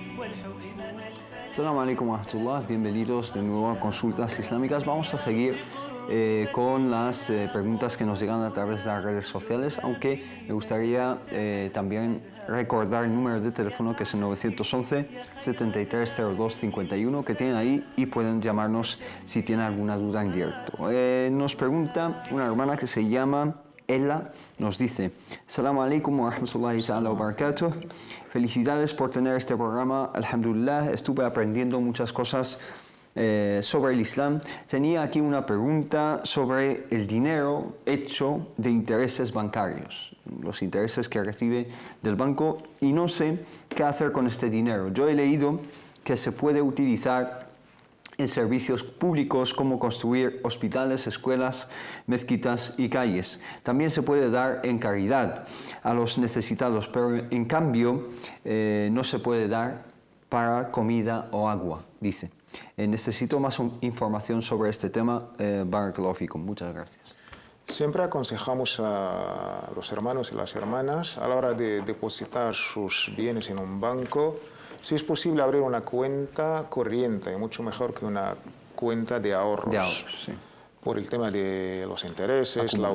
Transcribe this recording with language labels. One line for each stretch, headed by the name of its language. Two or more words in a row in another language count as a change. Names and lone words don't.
Arabic: السلام عليكم ورحمة الله,
Spanish: bienvenidos de nuevo a Consultas Islámicas. Vamos a seguir con las preguntas que nos llegan a través de las redes sociales, aunque me gustaría también recordar el número de teléfono, que es el 911 7302 51, que tienen ahí y pueden llamarnos si tienen alguna duda en directo. Nos pregunta una hermana que se llama Ella, nos dice:
Arabic: السلام عليكم ورحمة الله تعالى وبركاته.
Spanish: Felicidades por tener este programa. Alhamdulillah, estuve aprendiendo muchas cosas sobre el Islam. Tenía aquí una pregunta sobre el dinero hecho de intereses bancarios, los intereses que recibe del banco, y no sé qué hacer con este dinero. Yo he leído que se puede utilizar en servicios públicos como construir hospitales, escuelas, mezquitas y calles. También se puede dar en caridad a los necesitados, pero en cambio no se puede dar para comida o agua, dice. Necesito más información sobre este tema.
Arabic: بارك الله فيكم.
Spanish: Muchas gracias. Siempre aconsejamos a los hermanos y las hermanas, a la hora de depositar sus bienes en un banco, si es posible abrir una cuenta corriente, mucho mejor que una cuenta de ahorros. De ahorros, sí. Por el tema de los intereses, la